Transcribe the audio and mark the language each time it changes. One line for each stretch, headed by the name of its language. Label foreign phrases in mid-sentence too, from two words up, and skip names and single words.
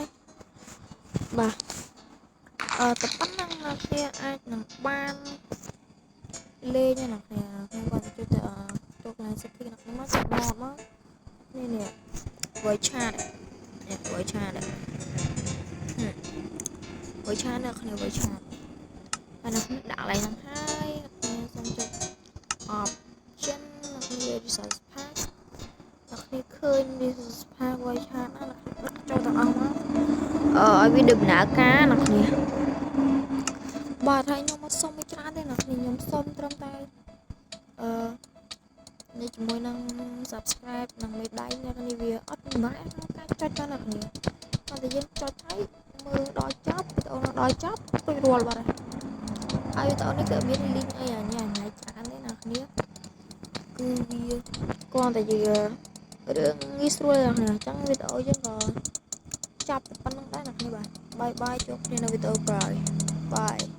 Khmer: បាទតែប៉ុណ្ណឹងអ្នកគ្នាអាចនឹងបានលេងអ្នកគ្នាខ្ញុំគាត់ទៅចុចចូលកន្លែង setting អ្នកគ្នាមកចុច mod មកនេះ
English: voice chat
Khmer: នេះ
English: voice chat
Khmer: អ្នកគ្នា
English: voice chat
Khmer: ហើយអ្នកគ្នាដាក់កន្លែងហ្នឹងហើយអ្នកគ្នាសូមចុច option អ្នកគ្នា
English: resource pack
Khmer: អ្នកគ្នាឃើញ
English: resource pack voice chat
Khmer: ណាអ្នកគ្នាចូលទាំងអស់មកឲ្យវាដំណើរការអ្នកគ្នាបាទហើយខ្ញុំអត់សុំឲ្យច្រើនទេអ្នកគ្នាខ្ញុំសុំត្រឹមតែ នេះជាមួយនឹង subscribe និងមេដៃអ្នកគ្នាវាអត់ពិបាកក្នុងការចុចទៅអ្នកគ្នាតែយើងចុចហើយមើលដល់ចប់វីដេអូដល់ចប់រួចរាល់បាត់ហើយវីដេអូនេះក៏មាន link អីអញ្ញាច្រើនទេអ្នកគ្នាវាគ្រាន់តែជារឿងងាយស្រួលណាស់អញ្ចឹងវីដេអូយើងក៏ចាប់តែប៉ុណ្្នឹងដែរអ្នកគ្នាបាទបាយបាយជួបគ្នានៅវីដេអូក្រោយបាយ